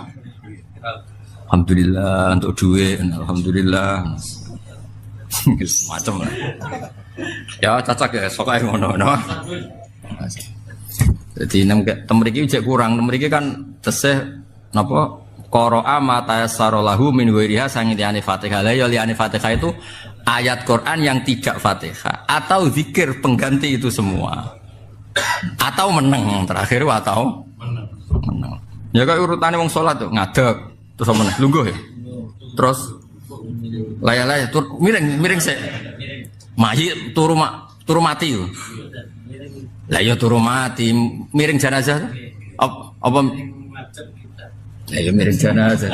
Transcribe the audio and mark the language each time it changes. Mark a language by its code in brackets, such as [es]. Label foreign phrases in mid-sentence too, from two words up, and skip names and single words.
[id] Alhamdulillah untuk duit, alhamdulillah. [ms] Macam lah. [jv] Ya cocok ya sok ae ngono. Jadi mriki jek kurang, mriki kan tesih napa [ar] قرأ ما تيسر له من غيرها [jv] sang liyane Fatihah. [id] Lah ya liyane Fatihah itu ayat Quran yang tidak Fatihah atau zikir pengganti itu semua. Atau meneng terakhir atau meneng. [jv] Ya kok urutane wong salat tuh ngadeg terus meneng lungguh ya. Terus laya-laya miring sik. Mayit turu mati yo. Lah ya turu mati, miring jenazah. Apa? Lah ya miring jenazah.